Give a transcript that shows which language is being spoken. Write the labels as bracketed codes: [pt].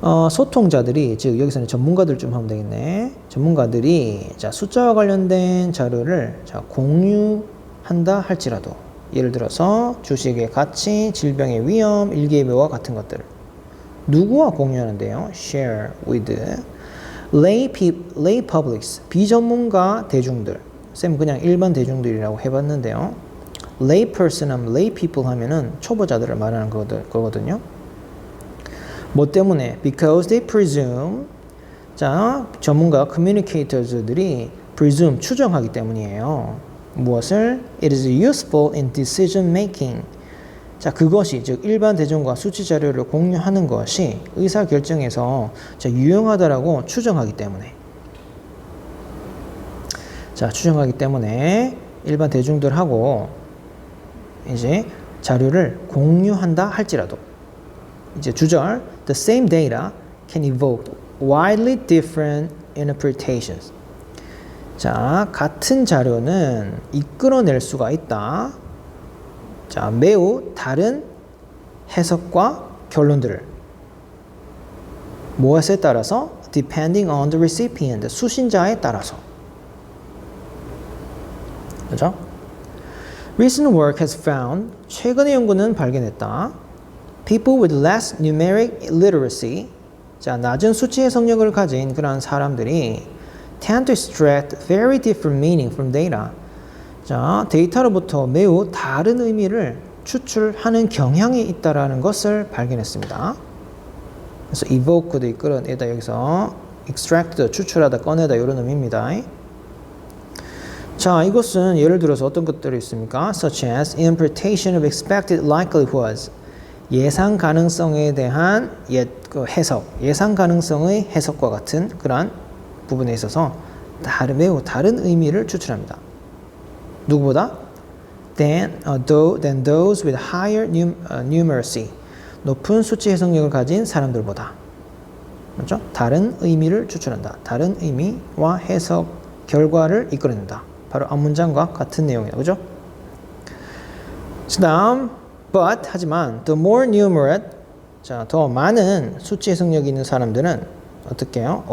[ko] 소통자들이, 즉 여기서는 전문가들 좀 하면 되겠네. 전문가들이 자, 숫자와 관련된 자료를 자, 공유한다 할지라도, 예를 들어서 주식의 가치, 질병의 위험, 일기예보와 같은 것들을 누구와 공유하는데요? [en] Share with lay publics, 비전문가 대중들. [ko] 쌤 그냥 일반 대중들이라고 해봤는데요. Lay person 하면 [en] lay people [ko] 하면은 초보자들을 말하는 거거든요. 뭐 때문에? [en] Because they presume, [ko] 자, 전문가 communicators들이 presume, 추정하기 때문이에요. 무엇을? [en] It is useful in decision making. [ko] 자, 그것이, 즉 일반 대중과 수치 자료를 공유하는 것이 의사 결정에서 유용하다라고 추정하기 때문에. 자, 추정하기 때문에 일반 대중들하고 이제 자료를 공유한다 할지라도, 이제 주절, [en] the same data can evoke widely different interpretations. [ko] 자, 같은 자료는 이끌어낼 수가 있다. 자, 매우 다른 해석과 결론들을 무엇에 따라서? [en] Depending on the recipient. [ko] 수신자에 따라서. 그죠? [en] Recent work has found, [ko] 최근의 연구는 발견했다. [en] People with less numeric literacy, [ko] 자, 낮은 수치 해석력을 가진 그런 사람들이 [en] tend to extract very different meaning from data. [ko] 자, 데이터로부터 매우 다른 의미를 추출하는 경향이 있다라는 것을 발견했습니다. 그래서 evoke도 이끌어내다 여기서 extract, 추출하다, 꺼내다 이런 의미입니다. 자, 이것은 예를 들어서 어떤 것들이 있습니까? [en] Such as interpretation of expected likelihoods. [ko] 예상 가능성에 대한 해석, 예상 가능성의 해석과 같은 그러한 부분에 있어서 매우 다른 의미를 추출합니다. 누구보다? [en] Than those with higher numeracy. [ko] 높은 수치 해석력을 가진 사람들보다. 그렇죠? 다른 의미를 추출한다. 다른 의미와 해석 결과를 이끌어낸다. 바로 앞문장과 같은 내용이에요. 그죠? 그 다음, 하지만, [en] the more numerate, [ko] 자, 더 많은 수치 해석력이 있는 사람들은 어떻게 해요?